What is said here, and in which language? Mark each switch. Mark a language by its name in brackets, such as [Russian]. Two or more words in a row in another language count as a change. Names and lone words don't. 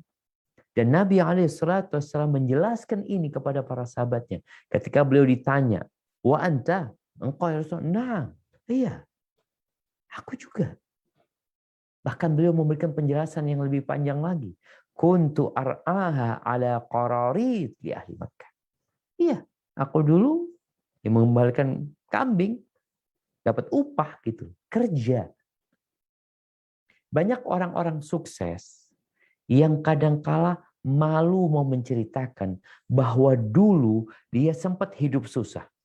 [Indonesian] Dan Nabi SAW menjelaskan ini kepada para sahabatnya. Ketika beliau ditanya, [Arabic] وأنت, [Indonesian] engkau ya Rasul? Nah, iya, aku juga. Bahkan beliau memberikan penjelasan yang lebih panjang lagi. [Arabic] كنت أرعاها على قراريط لأهل مكة. [Indonesian] Iya, aku dulu yang mengembalikan kambing, dapat upah gitu, kerja. Banyak orang-orang sukses yang kadangkala malu mau menceritakan bahwa dulu dia sempat hidup susah.